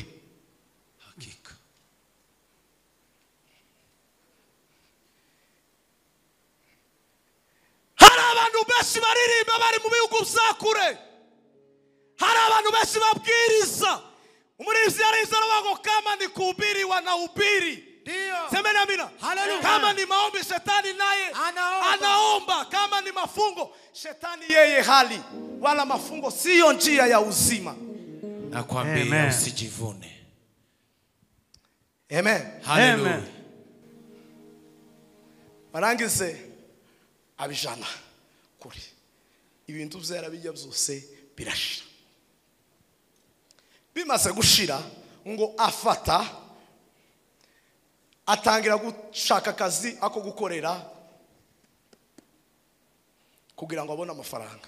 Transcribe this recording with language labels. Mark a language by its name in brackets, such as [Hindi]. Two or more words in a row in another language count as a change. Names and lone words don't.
[Swahili] Hakika. [Kinyarwanda] Hari abantu benshi baririmba bari mu bihugu byakure. Hari abantu benshi babwiriza. Umuririmbyi yariza aravuga ngo [Swahili] kama ni kuhubiri wanahubiri. Ndio. Semeni amina. Hallelujah. Kama ni maombi shetani naye anaomba. Kama ni mafungo shetani yeye hali. Wala mafungo sio njia ya uzima. Nakwambia usijivune. Amen. Hallelujah. [Kinyarwanda] Barangize abijana kuri. Ibintu byera bijya byose birashira. Bimaze gushira ngo afata atangira gushaka akazi ako gukorera kugira ngo abone amafaranga.